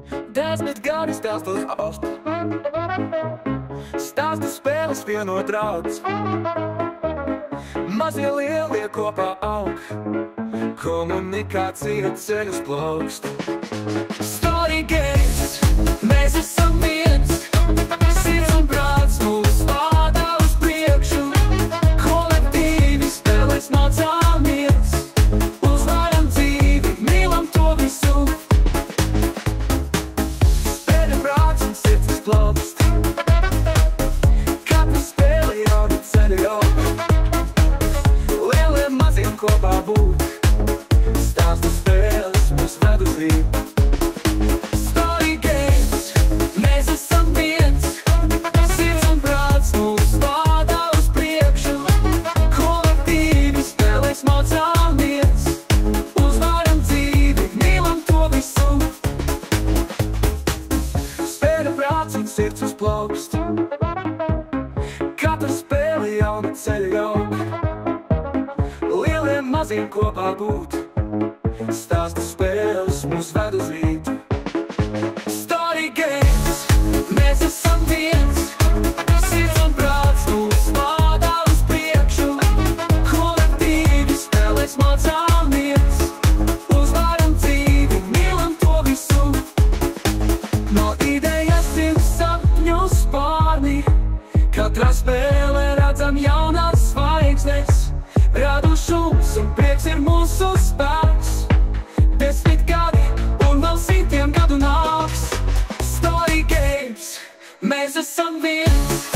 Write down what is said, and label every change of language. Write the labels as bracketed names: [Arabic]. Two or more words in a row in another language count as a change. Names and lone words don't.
[Latvian] 10 gadi stāstos aust. Stāstu spēles vienot draudz. Mazie lielie kopā aug. Komunikācija ceļus plaukst. [English] Story games, [Latvian] mēs esam viens. Sirds un prāts mūs vada uz priekšu. Kolektīvi spēlēs mācāmies. Uzvaram dzīvi, mīlam to visu. Spēļu prāts un sirds plaukst. Katra spēle jauna ceļu aug. Lielie maziem kopā būt. Stāstu spēles mūs ved uz rītu. [English] Story games, [Latvian] mēs esam viens. Sirds un prāts mūs vada uz priekšu. Kolektīvi spēlēs mācāmies. Uzvaram dzīvi, mīlam to visu. Spēļu prāts un sirds uzplaukst. Katra spēle jauna ceļu aug. Lielie maziem kopā būt. Stāstu spēles mūs ved uz rītu. [English] Story games, [Latvian] mēs esam viens. Sirds un prāts mūs vada uz priekšu. Kolektīvi spēlēs mācāmies. Uzvaram dzīvi, mīlam to visu. No idejas ir sapņu spārni. Katrā spēlē redzam jaunās zvaigznes. Radošums un prieks ir mūsu spēks. 10 gadi un vēl 100 gadu nāks. [English] Story games, [Latvian] mēs esam viens.